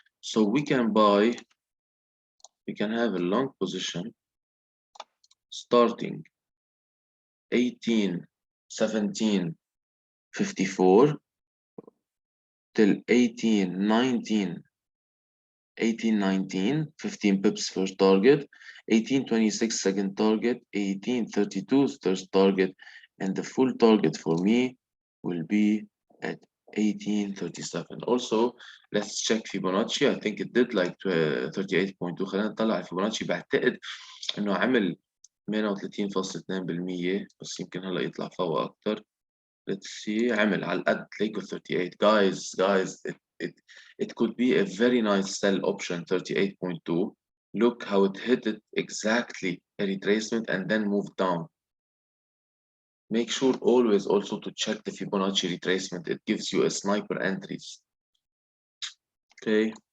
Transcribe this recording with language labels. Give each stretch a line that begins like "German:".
English: So we can buy, we can have a long position starting 18, 17, 54 till 18, 19, 18, 19, 15 pips first target, 18, 26 second target, 18, 32 third target, and the full target for me will be at 1837. Also, let's check Fibonacci. I think it did like 38.2.
Arabic: خلينا نطلع الفيبوناتشي. بعتقد انه عمل 38.2%، بس يمكن هلا يطلع فوق اكثر.
English: Let's see.
Arabic: عمل على القد تلاقوا 38.
English: Guys, it could be a very nice sell option 38.2. Look how it hit it exactly a retracement and then moved down. Make sure always also to check the Fibonacci retracement. It gives you a sniper entries. Okay.